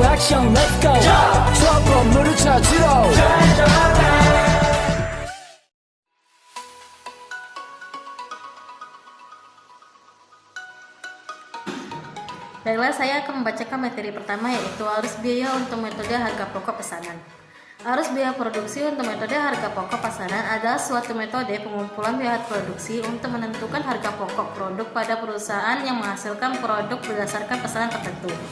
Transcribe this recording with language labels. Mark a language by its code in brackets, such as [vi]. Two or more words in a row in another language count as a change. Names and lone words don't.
[ko] 미션 [en] let's go [ko] 저 건물을 찾으러 [id] Baiklah, saya akan membacakan materi pertama, yaitu arus biaya untuk metode harga pokok pesanan. Arus biaya produksi untuk metode harga pokok pesanan adalah suatu metode pengumpulan biaya produksi untuk menentukan harga pokok produk pada perusahaan yang menghasilkan produk berdasarkan pesanan tertentu.